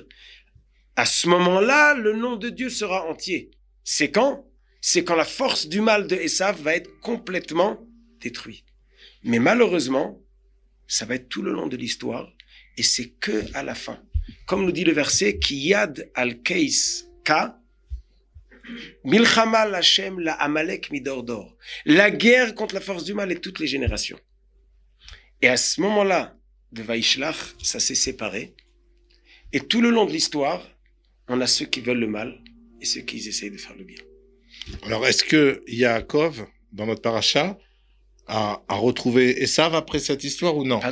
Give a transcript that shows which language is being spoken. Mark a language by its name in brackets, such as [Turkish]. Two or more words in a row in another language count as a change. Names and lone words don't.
[French] À ce moment-là, le nom de Dieu sera entier. C'est quand? C'est quand la force du mal de Esav va être complètement détruite. Mais malheureusement, ça va être tout le long de l'histoire et c'est que à la fin. comme nous dit le verset, [Hebrew] כי יד על כס יה מלחמה לה' בעמלק מדר דר. [French] La guerre contre la force du mal et toutes les générations. Et à ce moment-là, de Vaishlach, ça s'est séparé. Et tout le long de l'histoire, on a ceux qui veulent le mal et ceux qui essayent de faire le bien. Alors, est-ce que Yaakov, dans notre paracha, a retrouvé Esav après cette histoire ou non?